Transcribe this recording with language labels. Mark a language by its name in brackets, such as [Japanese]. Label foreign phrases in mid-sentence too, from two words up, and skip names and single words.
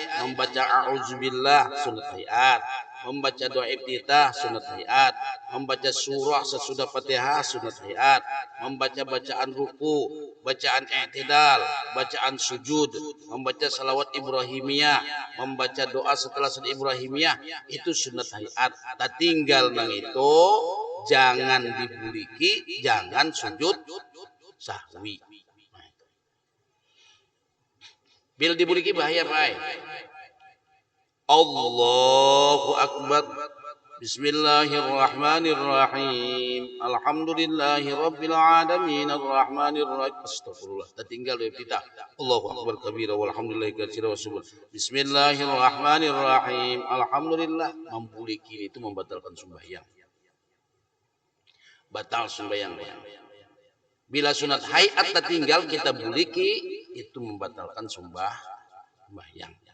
[Banjar] Membaca a'udzubillah sunat hayat, membaca doa iftitah sunat hayat, membaca surah sesudah Fatihah sunat hayat, membaca bacaan ruku, bacaan i'tidal, bacaan sujud, membaca salawat Ibrahimiyah, membaca doa setelah salat Ibrahimiyah, itu sunat hayat. Tertinggal nang itu jangan dibuliki, jangan sujud sahwi. Bila dibuliki bahaya Pak. [Arabic] الله أكبر. بسم الله الرحمن الرحيم. الحمد لله رب العالمين الرحمن الرحيم. [Banjar] Astagfirullah. Tertinggal dari kita. [Arabic] الله أكبر كبيرا والحمد لله كثيرا وسبحان. بسم الله الرحمن الرحيم. Alhamdulillah. [Banjar] Membuliki itu membatalkan sembahyang. Batal sembahyang. Bila sunat hayat tertinggal kita buliki, itu membatalkan sembahyang.